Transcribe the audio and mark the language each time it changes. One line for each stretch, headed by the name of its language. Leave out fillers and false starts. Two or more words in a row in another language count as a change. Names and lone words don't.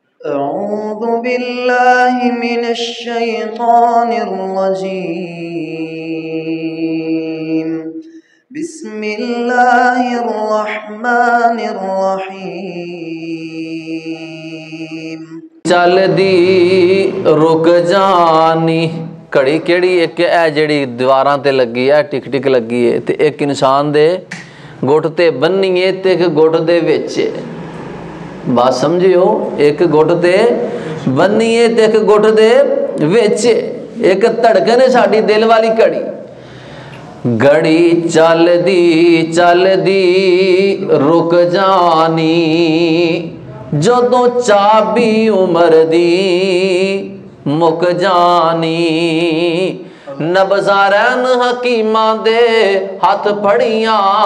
Arabic: أعوذ بالله من الشيطان الرجيم بسم الله الرحمن الرحيم
Punjabi: چل دی رک جانی کڑی کیڑی ایک ہے جڑی دیواراں تے لگی ہے ٹک ٹک لگی ہے تے ایک انسان دے گٹ تے بننی ہے تے ایک گٹ دے وچ بات سمجھیو ایک گٹ تے بننی ہے تے ایک گٹ دے وچ ایک دھڑکن ہے ساڈی دل والی کڑی گڑی چل دی رک جانی جدوں چابی عمر دی مک جانی نبزارین حکیماں دے ہاتھ پھڑیاں